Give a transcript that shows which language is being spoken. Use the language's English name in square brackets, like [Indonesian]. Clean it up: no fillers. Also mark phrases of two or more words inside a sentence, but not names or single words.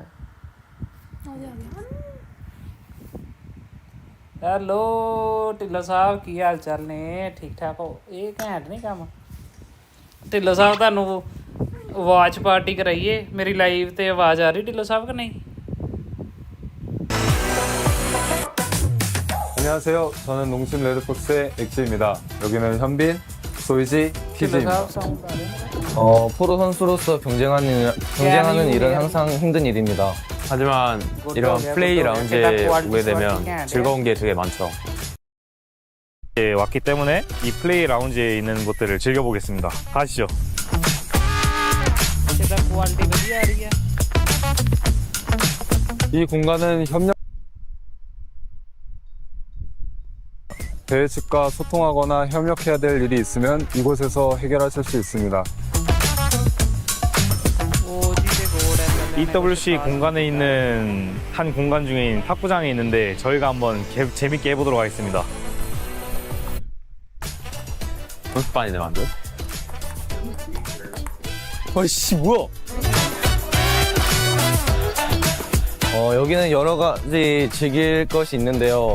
[Punjabi] ਆ ਗਿਆ ਹੈਲੋ ਢਿੱਲੋਂ ਸਾਹਿਬ ਕੀ ਹਾਲ ਚਾਲ ਨੇ ਠੀਕ ਠਾਕ ਹੋ ਇਹ ਘੈਂਟ ਨਹੀਂ ਕੰਮ ਢਿੱਲੋਂ ਸਾਹਿਬ ਤੁਹਾਨੂੰ [English] watch party [Punjabi] ਕਰਾਈਏ ਮੇਰੀ ਲਾਈਵ ਤੇ ਆਵਾਜ਼ ਆ ਰਹੀ ਢਿੱਲੋਂ ਸਾਹਿਬ ਕਿ ਨਹੀਂ [Korean] 안녕하세요. 저는 농심 레드폭스의 엑지입니다. 여기는 현빈, 소이지, [Punjabi] ਢਿੱਲੋਂ [Korean] 키즈입니다. [Punjabi] ਸਾਹਿਬ ਸਾਊਂਡ ਆ ਰਿਹਾ [Korean] 프로 선수로서 경쟁하는 일은 항상 힘든 일입니다. 하지만 이런 플레이 라운지에 오게 되면 즐거운 게 되게 많죠. 왔기 때문에 이 플레이 라운지에 있는 것들을 즐겨보겠습니다. 가시죠. [Punjabi] ਇਹਦਾ ਕੁਆਲਿਟੀ ਵਧੀਆ ਆ ਰਹੀ ਹੈ [Korean] 이 공간은 협력 대회 측과 소통하거나 협력해야 될 일이 있으면 이곳에서 해결하실 수 있습니다. [Punjabi] ਉਹ ਜਿਹਦੇ ਗੋੜ ਹੈ [Korean] EWC 공간에 있는 한 공간 중인 탁구장이 있는데 저희가 한번 재밌게 해보도록 하겠습니다. 연습반이네 완전. 어이씨 뭐야? 여기는 여러 가지 즐길 것이 있는데요.